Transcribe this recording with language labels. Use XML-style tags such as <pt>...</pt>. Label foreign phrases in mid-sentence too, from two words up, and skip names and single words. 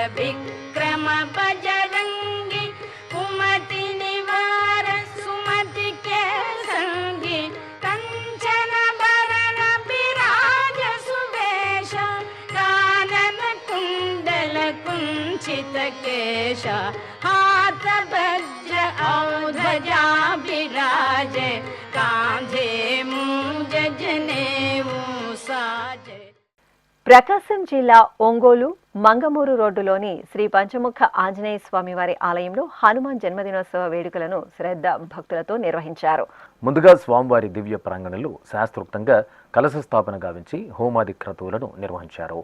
<awa>विक्रम बजरंगी कुमति निवार सुमति के संगी कंचन भरण विराज सुवेश कानन कुंडल कुंचित केश हाथ वज्र और ध्वजा विराजे कांधे मूंज जनेऊ साजे।</awa> <te>ప్రకాశం జిల్లా ఒంగోలు మంగమూరు రోడ్డులోని శ్రీ పంచముఖ ఆంజనేయ స్వామి వారి ఆలయంలో హనుమాన్ జన్మదినోత్సవ వేడుకలను శ్రద్ధ భక్తులతో నిర్వహించారు. ముందుగా స్వామివారి దివ్య ప్రాంగణంలో శాస్త్రోక్తంగా కలశ స్థాపన గావించి హోమాది క్రతువులను నిర్వహించారు.</te>